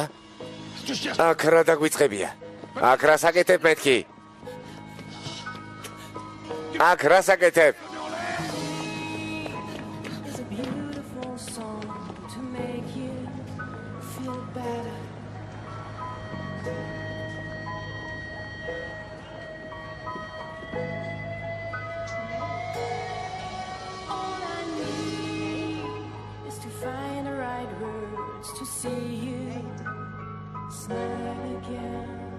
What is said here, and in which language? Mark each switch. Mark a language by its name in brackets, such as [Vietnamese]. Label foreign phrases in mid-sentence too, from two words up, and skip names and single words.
[Georgian] აქ რა დაგვიწყებია? აქ რა საკეთებ მეთქი? აქ რა საკეთებ? [English] It's a beautiful song to make you feel better. All I need is to find the right words to see you smile again.